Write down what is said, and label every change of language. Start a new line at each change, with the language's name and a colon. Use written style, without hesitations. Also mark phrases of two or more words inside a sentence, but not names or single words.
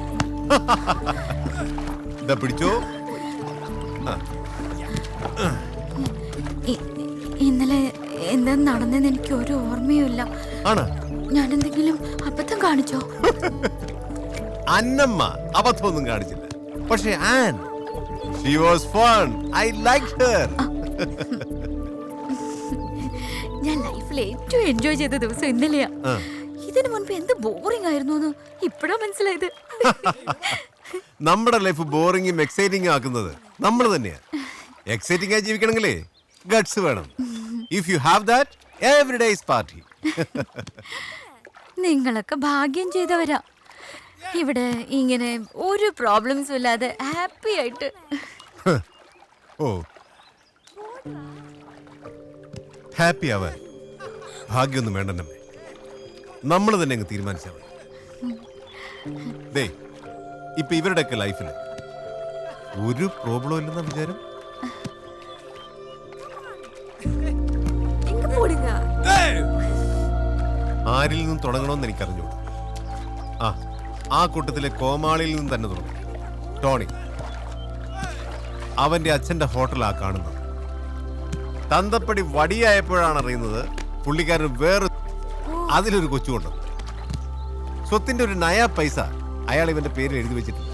Malayalam: ഇതാ പിടിച്ചോ. ഇന്നലെ എന്താ നടന്നെന്ന് എനിക്ക് ഒരു ഓർമ്മയുമില്ല. ആണ് ഞാൻ എന്തെങ്കിലും അബദ്ധം കാണിച്ചോ? അന്നമ്മ അബദ്ധമൊന്നും കാണിച്ചില്ല.
English: പക്ഷേ ആൻ, she was fun. I liked her.
Malayalam: ഞാൻ ലൈഫിൽ ഏറ്റവും എൻജോയ് ചെയ്ത ദിവസം ഇന്നലെയാ. ഇതിനു മുൻപ് എന്ത് ബോറിംഗ് ആയിരുന്നു എന്ന് ഇപ്പോഴാ മനസ്സിലായത്. നമ്മുടെ ലൈഫ് ബോറിംഗും എക്സൈറ്റിംഗും ആക്കുന്നത് നമ്മൾ തന്നെയാ. എക്സൈറ്റിംഗ് ആയി ജീവിക്കണമെങ്കിലേ ഗട്സ് വേണം.
English: if you have that, every day is party.
Malayalam: നിങ്ങളൊക്കെ ഭാഗ്യം ചെയ്തവരാ. ഇവിടെ ഇങ്ങനെ ഒരു പ്രോബ്ലംസും ഇല്ലാതെ ഹാപ്പി ആയിട്ട്. ഓ, ഹാപ്പി ആവാൻ ഭാഗ്യമൊന്നും വേണ്ടെന്നമ്മേ, നമ്മൾ തന്നെ അങ്ങ് തീരുമാനിച്ചാൽ മതി. ദേ, ഇപ്പൊ ഇവരുടെയൊക്കെ ലൈഫിൽ ഒരു പ്രോബ്ലം ഇല്ലെന്ന വിചാരം.
Tamil: எங்க போடுங்க?
Malayalam: ആരിൽ നിന്നും തുടങ്ങണമെന്ന് എനിക്കറിഞ്ഞൂടാ. ആ കൂട്ടത്തിലെ കോമാളിയിൽ നിന്നും തന്നെ തുടങ്ങും. ടോണി, അവന്റെ അച്ഛന്റെ ഹോട്ടലാ കാണുന്നത്. തന്തപ്പടി വടിയായപ്പോഴാണ് അറിയുന്നത് പുള്ളിക്കാരന് വേറെ അതിലൊരു കൊച്ചുകൊണ്ട് സ്വത്തിന്റെ ഒരു നയാ പൈസ അയാൾ ഇവന്റെ പേരിൽ എഴുതി വെച്ചിട്ടുണ്ട്.